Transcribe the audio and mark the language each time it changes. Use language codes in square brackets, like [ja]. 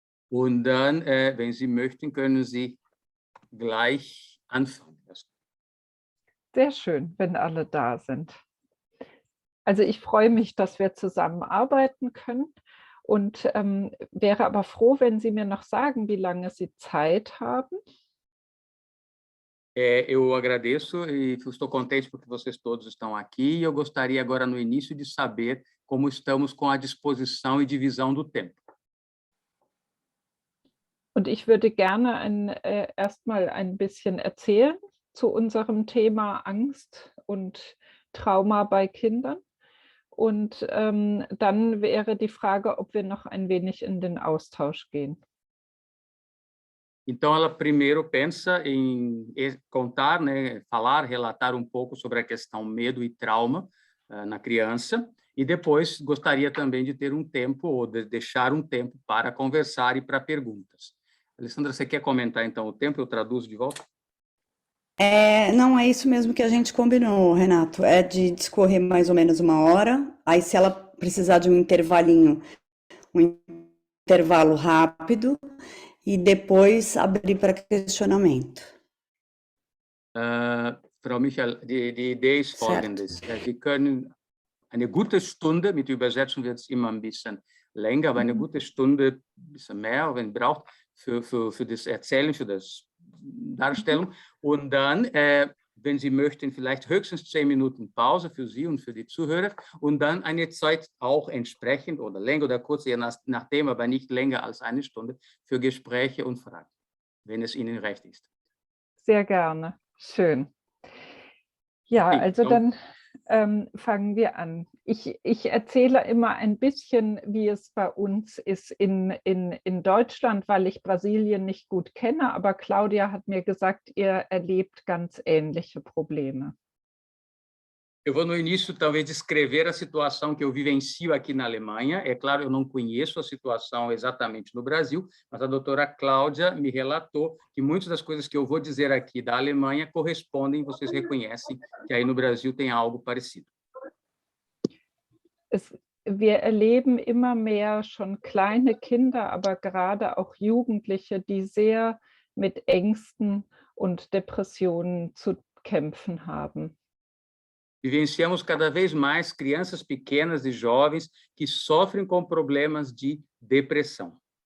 [de] Und dann, wenn Sie möchten, können Sie gleich anfangen. Sehr schön, wenn alle da sind. Also ich freue mich, dass wir zusammenarbeiten können und wäre aber froh, wenn Sie mir noch sagen, wie lange Sie Zeit haben. [pt] Eu agradeço e estou contente porque vocês todos estão aqui. E eu gostaria agora, no início, de saber como estamos com a disposição e divisão do tempo. [de] Und ich würde gerne erstmal ein bisschen erzählen zu unserem Thema Angst und Trauma bei Kindern. Und dann wäre die Frage, ob wir noch ein wenig in den Austausch gehen. [pt] Então, ela primeiro pensa em contar, né, falar, relatar um pouco sobre a questão medo e trauma na criança, e depois gostaria também de ter um tempo, ou de deixar um tempo para conversar e para perguntas. Alessandra, você quer comentar, então, o tempo? Eu traduzo de volta? Não, é isso mesmo que a gente combinou, Renato. É de discorrer mais ou menos 1 hora. Aí, se ela precisar de um intervalinho, um intervalo rápido, e depois abrir para questionamento. [de] Frau Michael, die Idee ist folgendes. Wir können eine gute Stunde, mit Übersetzung wird es immer ein bisschen länger, aber eine gute Stunde, ein bisschen mehr, wenn braucht, für das Erzählen, für das Darstellung. Und dann, wenn Sie möchten, vielleicht höchstens 10 Minuten Pause für Sie und für die Zuhörer und dann eine Zeit auch entsprechend oder länger oder kurz, je nachdem, aber nicht länger als 1 Stunde für Gespräche und Fragen, wenn es Ihnen recht ist. Sehr gerne. Schön. Ja, also dann fangen wir an. Ich erzähle immer ein bisschen, wie es bei uns ist in Deutschland, weil ich Brasilien nicht gut kenne, aber Claudia hat mir gesagt, ihr erlebt ganz ähnliche Probleme. [pt] Eu vou, no início, talvez descrever a situação que eu vivencio aqui na Alemanha. É claro, eu não conheço a situação exatamente no Brasil, mas a doutora Cláudia me relatou que muitas das coisas que eu vou dizer aqui da Alemanha correspondem, vocês reconhecem que aí no Brasil tem algo parecido. [de] Wir erleben immer mehr schon kleine Kinder, aber gerade auch Jugendliche, die sehr mit Ängsten und Depressionen zu kämpfen haben. [pt] Vivenciamos cada vez mais crianças pequenas e jovens que sofrem com problemas de depressão